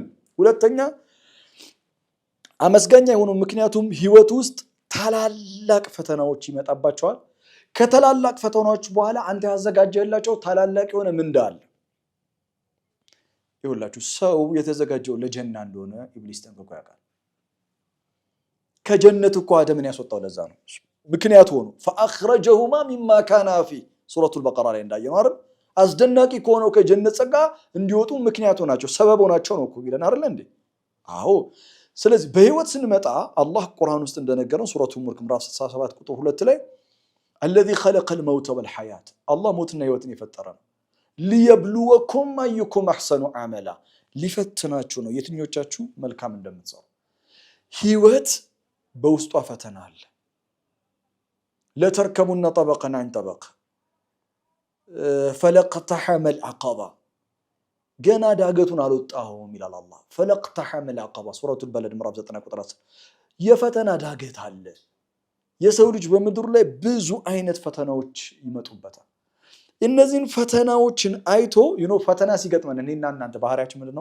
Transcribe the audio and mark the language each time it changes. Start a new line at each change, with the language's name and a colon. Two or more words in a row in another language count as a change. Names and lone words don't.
Amharic: ሁለተኛ አመስጋኝ የሆኑ ምክንያቱም ህይወት ውስጥ ታላላቅ ፈተናዎች ይመጣባቸዋል። ከተላላቅ ፈተናዎች በኋላ አንተ ያዘጋጀህላቸው ታላላቅ የሆነ ምንዳ አለ። ይሁላችሁ ሰው የተዘጋጀው ለጀና እንደሆነ ኢብሊስ ጠንቅቆ ያውቃል። ከጀነት እኮ አደምን ያስወጣው ለዛ ነው። ምክንያቱ ሆኖ
Arabic: فاخرجهما مما كان فيه
Amharic: ሱረቱል በቀራ ላይ እንዳየነው አይደል? አስደናቂ ከሆነው ከጀነት ጸጋ እንዲወጡ ምክንያቱ ናቸው፣ ሰበብ ሆናቸው ነው እኮ ይላል አይደል እንዴ? አዎ። ስለዚህ በህይወት ስንመጣ አላህ ቁርአን ውስጥ እንደነገረን ሱረቱል ሙልክ ምዕራፍ 67 ቁጥር 2 ላይ
Arabic: الذي خلق الموت والحياة الله موتنا
Amharic: ህይወትን የፈጠረ ነው።
Arabic: ليبلوكم ايكم احسن عملا
Amharic: ሊፈትናችሁ ነው የትኞቻችሁ መልካም እንደምትሰሩ። ህይወት በውስጧ ፈተና አለ። ለተርከቡና
Arabic: طبقا عن طبق فلقتحم العقبة
Amharic: ገና ዳገቱን አልወጣሁም ይላል አላህ።
Arabic: فلا اقتحم العقبة
Amharic: ሱረቱል በለድ ምዕራፍ 9 ቁጥር 10 የፈተና ዳገት አለ። የሰው ልጅ በምድሩ ላይ ብዙ አይነት ፈተናዎች ይመጡበታል። እነዚህን ፈተናዎችን አይቶ ፈተና ሲገጥመን እኔና እናንተ ባህሪያችን ምንድነው?